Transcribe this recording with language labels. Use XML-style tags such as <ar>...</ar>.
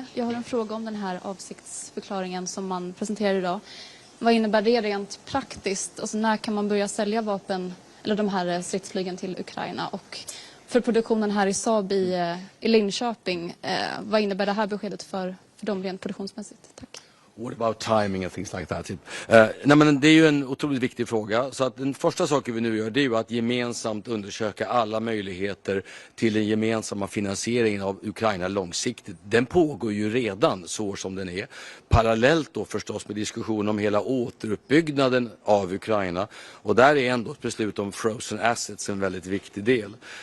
<sv>Jag har en fråga om den här avsiktsförklaringen som man presenterar idag. Vad innebär det rent praktiskt? Alltså, när kan man börja sälja vapen eller de här stridsflygen till Ukraina? Och för produktionen här i Saab i Linköping, vad innebär det här beskedet för dem rent produktionsmässigt? Tack.</sv> <en>What about timing and things like that?</en> <sv>Nej, men det är ju en otroligt viktig fråga. Så att den första saken vi nu gör, det är ju att gemensamt undersöka alla möjligheter till den gemensamma finansieringen av Ukraina långsiktigt. Den pågår ju redan så som den är. Parallellt då förstås med diskussion om hela återuppbyggnaden av Ukraina. Och där är ändå ett beslut om frozen assets en väldigt viktig del.</sv>